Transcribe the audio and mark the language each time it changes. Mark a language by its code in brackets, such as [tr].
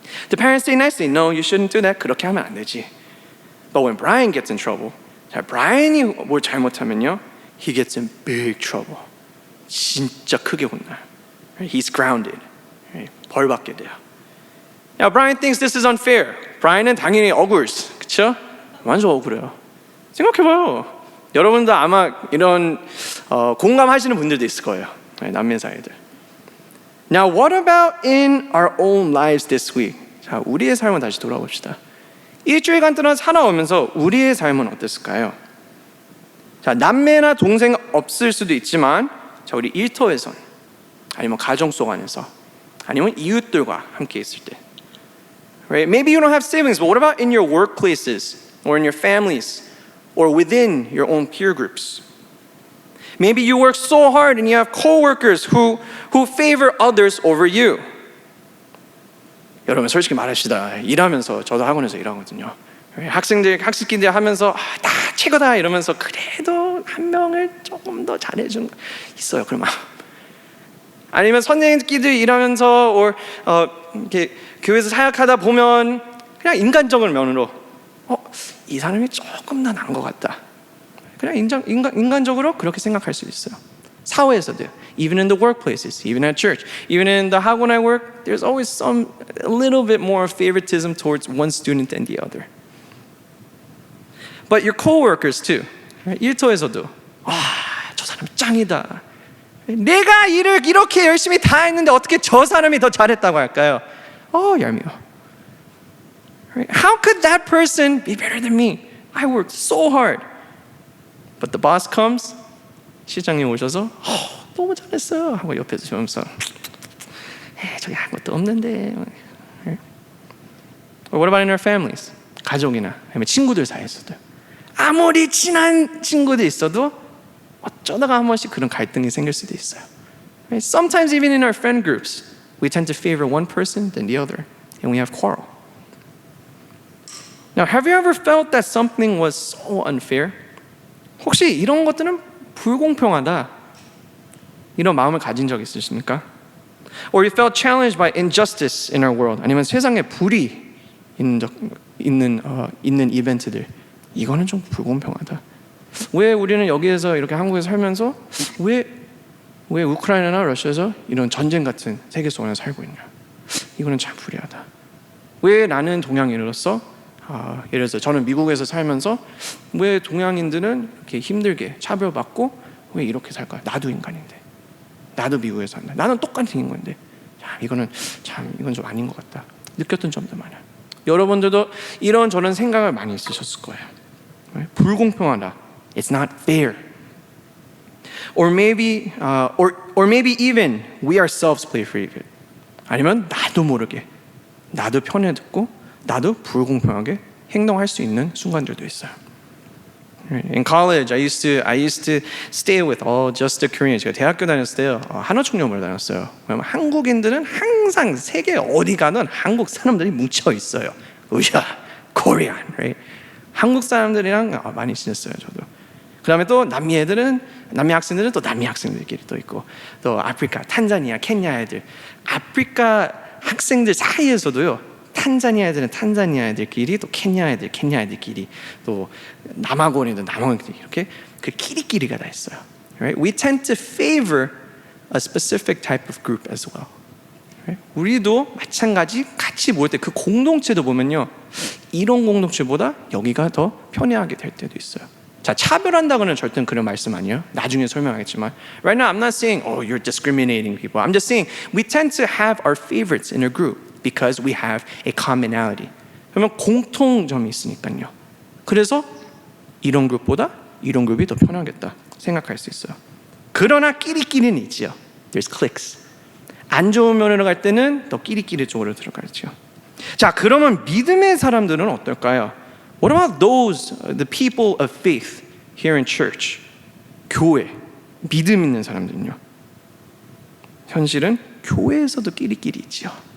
[en] The parents say nicely, no, you shouldn't do that. [ko] 그렇게 하면 안 되지. [en] But when Brian gets in trouble, [ko] 자, 브라이언이 뭘 잘못하면요, [en] he gets in big trouble. [ko] 진짜 크게 혼나요. [en] He's grounded. [ko] 벌 받게 돼요. [en] Now, Brian thinks this is unfair. [ko] 브라이언은 당연히 억울스, 그렇죠? 완전 억울해요. 생각해봐요. 여러분도 아마 이런 공감하시는 분들도 있을 거예요. 남매 사이들. [en] Now, what about in our own lives this week? [ko] 자, 우리의 삶을 다시 돌아봅시다. 일주일간 동안 살아오면서 우리의 삶은 어땠을까요? 자, 남매나 동생 없을 수도 있지만, 자, 우리 일터에선, 아니면 가정 속 안에서, 아니면 이웃들과 함께 있을 때. [en] Right? Maybe you don't have siblings, but what about in your workplaces, or in your families, or within your own peer groups? Maybe you work so hard and you have coworkers who favor others over you. [ko] 여러분 솔직히 말합시다. 일하면서 저도 학원에서 일하거든요. 학습기들 하면서 다 최고다 이러면서 그래도 한 명을 조금 더 잘해준 있어요. 그러면 아니면 선생님끼리 일하면서 이렇게 교회에서 사역하다 보면 그냥 인간적인 면으로 이 사람이 조금 더 나은 것 같다. 그냥 인간적으로 그렇게 생각할 수 있어요. 사회에서도, [en] even in the workplaces, even at church, even in the 학원 I work, there's always a little bit more favoritism towards one student than the other. But your coworkers too. [ko] 일터에서도 저 사람 짱이다. 내가 일을 이렇게 열심히 다 했는데 어떻게 저 사람이 더 잘했다고 할까요? 얄미워. [en] How could that person be better than me? I worked so hard. But the boss comes, [ko] 시장님 오셔서 너무 잘했어요 하고 옆에서 보면서 저기 아무것도 없는데. [en] Or what about in our families? [ko] 가족이나 아니면 친구들 사이에서도 아무리 친한 친구들 있어도 어쩌다가 한 번씩 그런 갈등이 생길 수도 있어요. [en] Sometimes even in our friend groups, we tend to favor one person than the other, and we have quarrel. Now, have you ever felt that something was so unfair? [ko] 혹시 이런 것들은 불공평하다 이런 마음을 가진 적 있으십니까? [en] Or you felt challenged by injustice in our world? [ko] 아니면 세상에 불이 있는 이벤트들 이거는 좀 불공평하다. 왜 우리는 여기에서 이렇게 한국에서 살면서 왜 우크라이나나 러시아에서 이런 전쟁 같은 세계 속에 살고 있냐? 이거는 참 불리하다. 왜 나는 동양인으로서 예를 들어서 저는 미국에서 살면서 왜 동양인들은 이렇게 힘들게 차별받고 왜 이렇게 살까요? 나도 인간인데, 나도 미국에서 산다. 나는 똑같은 인간인데, 이건 좀 아닌 것 같다. 느꼈던 점도 많아요. 여러분들도 이런 저런 생각을 많이 있으셨을 거예요. 불공평하다. [en] It's not fair. Or maybe even we ourselves play favor. [ko] 아니면 나도 모르게, 나도 편에 듣고 나도 불공평하게 행동할 수 있는 순간들도 있어요. [en] In college, I used to stay with all just the Koreans. [ko] 제가 대학교 다녔을 때요, 한화 총연을 다녔어요. 왜냐면 한국인들은 항상 세계 어디 가든 한국 사람들이 뭉쳐 있어요. 우야, [en] Korean, right? [ko] 한국 사람들이랑 많이 지냈어요, 저도. 그다음에 또 남미 학생들은 또 남미 학생들끼리 또 있고, 또 아프리카, 탄자니아, 케냐 애들, 아프리카 학생들 사이에서도요. 탄자니아 애들은 탄자니아 애들끼리, 또 케냐 애들끼리, 또 남아공인도 남아공인끼리 이렇게 그 끼리끼리가 다 있어요. [en] Right? We tend to favor a specific type of group as well. Right? [ko] 우리도 마찬가지 같이 모일 때 그 공동체도 보면요, 이런 공동체보다 여기가 더 편애하게 될 때도 있어요. 자, 차별한다고는 절대 그런 말씀 아니에요. 나중에 설명하겠지만 [en] right now I'm not saying oh you're discriminating people. I'm just saying we tend to have our favorites in a group because we have a commonality. [ko] 그러면 공통점이 있으니까요. 그래서 이런 그룹보다 이런 그룹이 더 편하겠다 생각할 수 있어요. 그러나 끼리끼리는 있지요. [en] There's cliques. [ko] 안 좋은 면으로 갈 때는 더 끼리끼리 쪽으로 들어가죠. 자, 그러면 믿음의 사람들은 어떨까요? [en] What about those, the people of faith here in church? [ko] 교회, 믿음 있는 사람들은요. 현실은 교회에서도 끼리끼리 있지요.